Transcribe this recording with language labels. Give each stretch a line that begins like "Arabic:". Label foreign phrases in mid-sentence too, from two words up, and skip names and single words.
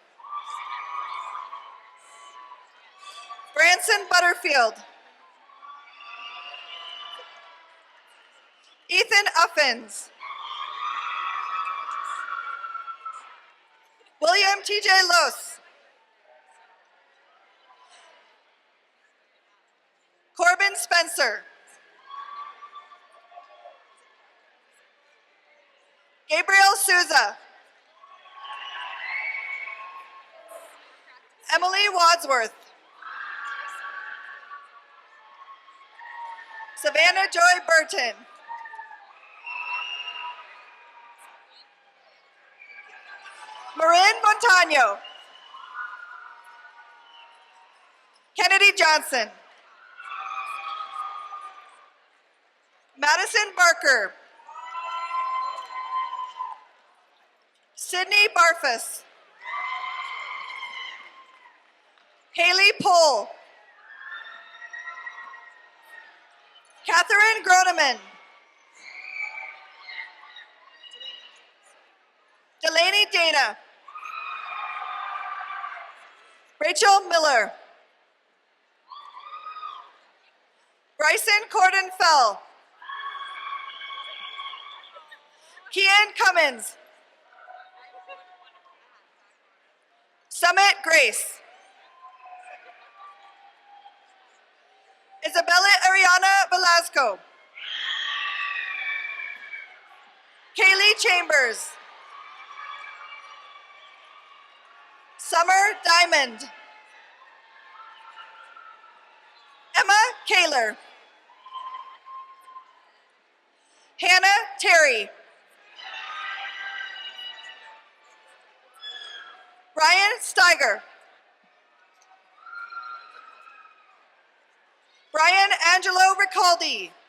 English: Branson Butterfield. Ethan Uffins. William T.J. Los. Corbin Spencer. Gabriel Souza. Emily Wadsworth. Savannah Joy Burton. Marin Montano. Kennedy Johnson. Madison Barker. Sydney Barfus. Haley Pohl. Catherine Groneman. Delaney Dana. Rachel Miller. Bryson Corden Fell. Kian Cummins. Summit Grace. Isabella Ariana Velasco. Kaylee Chambers. Summer Diamond. Emma Kaler. Hannah Terry. Ryan Steiger. Brian Angelo Ricaldi.